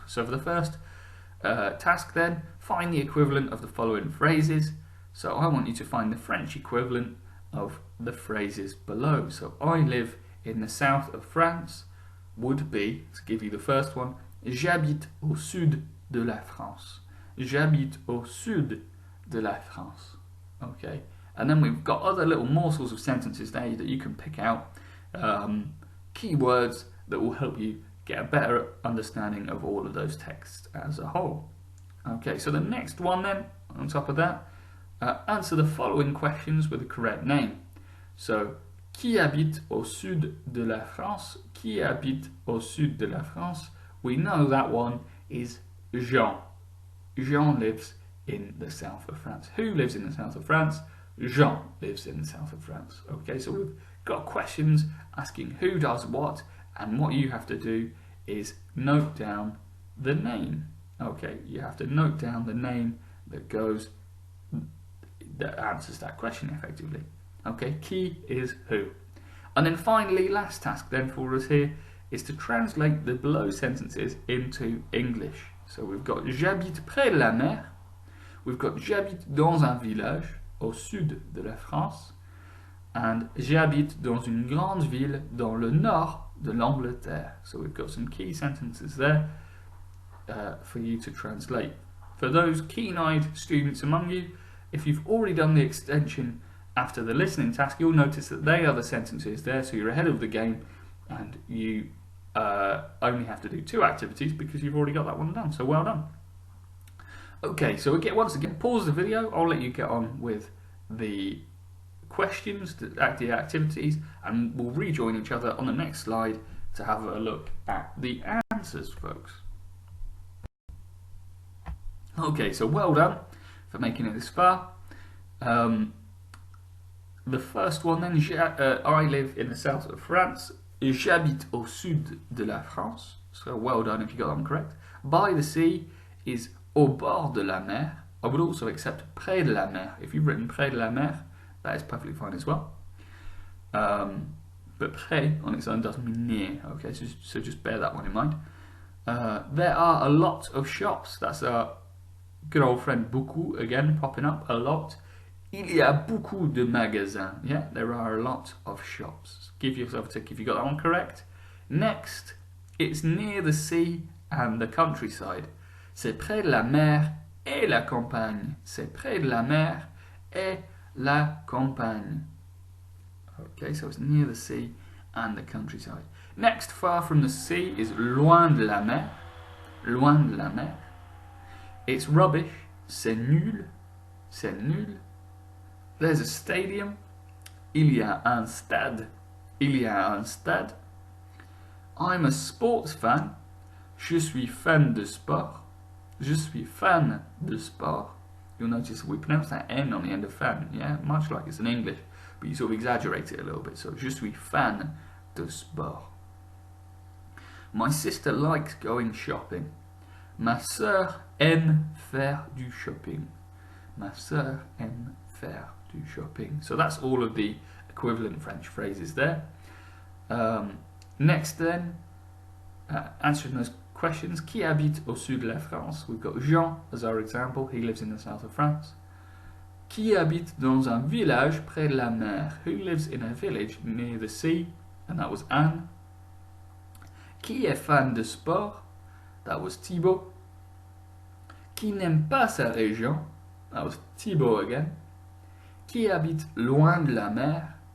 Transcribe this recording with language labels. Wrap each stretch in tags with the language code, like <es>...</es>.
<en>So for the first task then, find the equivalent of the following phrases. So I want you to find the French equivalent of the phrases below. So I live in the south of France would be, to give you the first one,</en> <fr>j'habite au sud de la France. J'habite au sud de la France.</fr> <en>Okay, and then we've got other little morsels of sentences there that you can pick out, keywords that will help you get a better understanding of all of those texts as a whole. Okay, so the next one then, on top of that, answer the following questions with the correct name.</en> <fr>So, qui habite au sud de la France? Qui habite au sud de la France?</fr> <en>We know that one is Jean. Jean lives in the south of France. Who lives in the south of France? Jean lives in the south of France. Okay, so we've got questions asking who does what, and what you have to do is note down the name. Okay, you have to note down the name that answers that question effectively. Okay, qui is who. And then finally, last task then for us here is to translate the below sentences into English. So we've got</en> <fr>j'habite près de la mer.</fr> <en>We've got</en> <fr>j'habite dans un village au sud de la France. And j'habite dans une grande ville dans le nord de l'Angleterre.</fr> <en>So we've got some key sentences there for you to translate. For those keen-eyed students among you, if you've already done the extension after the listening task, you'll notice that they are the sentences there, so you're ahead of the game, and you only have to do 2 activities because you've already got that one done, so well done. Okay, so once again, pause the video, I'll let you get on with the questions, the activities, and we'll rejoin each other on the next slide to have a look at the answers, folks. Okay, so well done for making it this far. The first one then, I live in the south of France.</en> <fr>J'habite au sud de la France.</fr> <en>So well done if you got that one correct. By the sea is</en> <fr>au bord de la mer.</fr> <en>I would also accept</en> <fr>près de la mer.</fr> <en>If you've written près de la mer, that is perfectly fine as well. But près on its own doesn't mean near. Okay, so just bear that one in mind. There are a lot of shops. That's our good old friend beaucoup again popping up a lot.</en> <fr>Il y a beaucoup de magasins.</fr> <en>Yeah, there are a lot of shops. Give yourself a tick if you got that one correct. Next, it's near the sea and the countryside.</en> <fr>C'est près de la mer et la campagne. C'est près de la mer et la campagne.</fr> <en>Okay, so it's near the sea and the countryside. Next, far from the sea is</en> <fr>loin de la mer. Loin de la mer.</fr> <en>It's rubbish.</en> <fr>C'est nul. C'est nul.</fr> <en>There's a stadium.</en> <fr>Il y a un stade. Il y a un stade.</fr> <en>I'm a sports fan.</en> <fr>Je suis fan de sport. Je suis fan de sport.</fr> <en>you'll notice we pronounce that N on the end of fan, yeah, much like it's in English, but you sort of exaggerate it a little bit. So,</en> <fr>je suis fan de sport.</fr> <en>My sister likes going shopping.</en> <fr>Ma sœur aime faire du shopping. Ma sœur aime faire du shopping.</fr> <en>So that's all of the equivalent French phrases there. Next then, answering those questions.</en> <fr>Qui habite au sud de la France?</fr> <en>We've got Jean as our example. He lives in the south of France.</en> <fr>Qui habite dans un village près de la mer?</fr> <en>Who lives in a village near the sea? And that was Anne.</en> <fr>Qui est fan de sport?</fr> <en>That was Thibaut.</en> <fr>Qui n'aime pas sa région?</fr> <en>That was Thibaut again.</en> <fr>Qui habite loin de la mer?</fr>